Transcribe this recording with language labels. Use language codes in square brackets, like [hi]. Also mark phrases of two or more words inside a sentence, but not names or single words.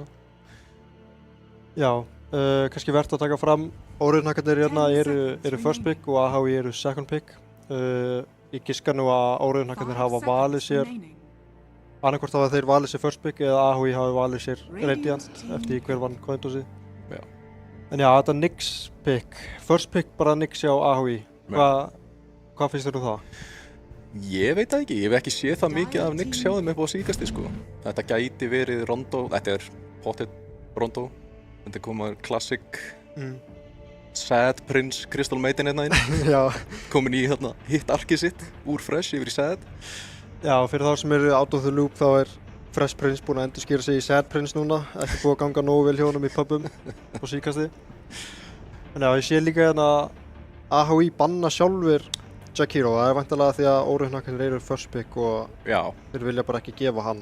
[is] Já, kannski verðt að taka fram, óreiðunakkarnir hérna eru [en] first pick [is] og AHI eru [en] second pick. [is] Ég giska nú að óreiðunakkarnir hafa valið sér, annarkvort hafa þeir valið sér [en] first pick [is] eða AHI hafi valið sér Radiant eftir hver vann cointosið. Já. En já, þetta Nix pick, [en] first pick [is] bara Nix á AHI. Hvað finnst þér það? Ég veit það ekki, ég hef ekki séð það mikið af Nix hjá þeim upp á síkasti sko. Þetta gæti verið Rondo, þetta er pottet Rondo. Þetta er komið classic Sad Prince Crystal Maiden hérna inn. Já. Komin í hérna hitt arkið sitt úr Fresh yfir í Sad. Já, fyrir þá sem eru [en] out of the loop [is] þá er Fresh Prince búinn að endurskýra sig í Sad Prince núna. Ekki búið að ganga nógu vel hjá honum í pubum á síkasti. En já, ég sé líka hérna AHI banna sjálfur Jack Hero. Það er væntanlega því að óreiðunakkarnir eru [en] first pick [is] og þeir vilja bara ekki gefa hann.